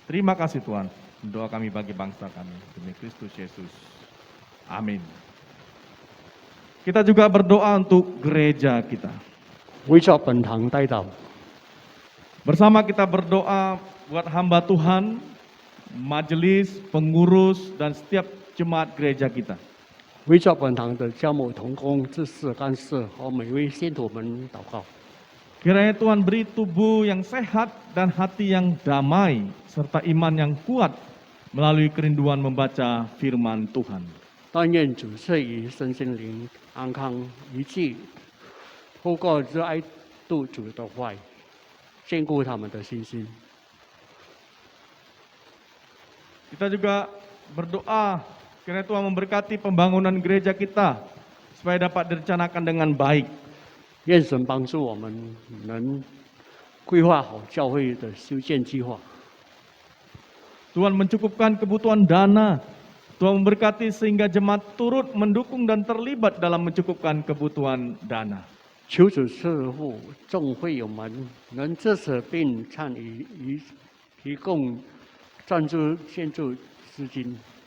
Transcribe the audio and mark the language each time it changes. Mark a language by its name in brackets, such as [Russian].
[Indonesian] Terima kasih Tuhan. Doa kami bagi bangsa kami. Demi Kristus Yesus. Amin. Kita juga berdoa untuk gereja kita. [Chinese] 为着本堂代祷， [Indonesian] Bersama kita berdoa buat hamba Tuhan, majelis, pengurus, dan setiap jemaat gereja kita. [Chinese] 为着本堂的教牧同工、执事、干事和每位信徒们祷告。 [Indonesian] Kiranya Tuhan beri tubuh yang sehat dan hati yang damai, serta iman yang kuat melalui kerinduan membaca firman Tuhan. [Chinese] 但愿主赐予身心灵安康一致，透过热爱度主的话语，坚固他们的信心。 [Indonesian] Kita juga berdoa kiranya Tuhan memberkati pembangunan gereja kita supaya dapat direncanakan dengan baik. [Chinese] 愿神帮助我们能规划好教会的修建计划。 [Indonesian] Tuhan mencukupkan kebutuhan dana. Tuhan memberkati sehingga jemaat turut mendukung dan terlibat dalam mencukupkan kebutuhan dana. [Chinese] 求主赐福众会友们能支持并参与提供赞助献助资金。